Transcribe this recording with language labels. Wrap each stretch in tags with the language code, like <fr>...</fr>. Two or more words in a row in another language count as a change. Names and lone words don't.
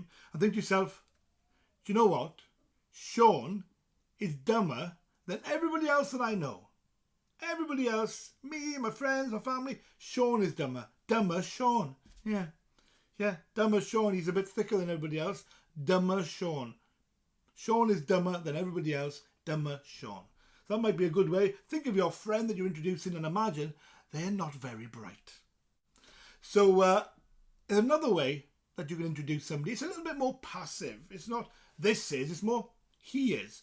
<en>And think to yourself, do you know what? Sion is dumber than everybody else that I know. Everybody else, me, my friends, my family, Sion is dumber. Dyma Sion. Yeah. Yeah, Dyma Sion, he's a bit thicker than everybody else. Dyma Sion. Sion is dumber than everybody else. Dyma Sion. That might be a good way. Think of your friend that you're introducing and imagine they're not very bright. So there's another way that you can introduce somebody. It's a little bit more passive. It's not this is, it's more he is.</en>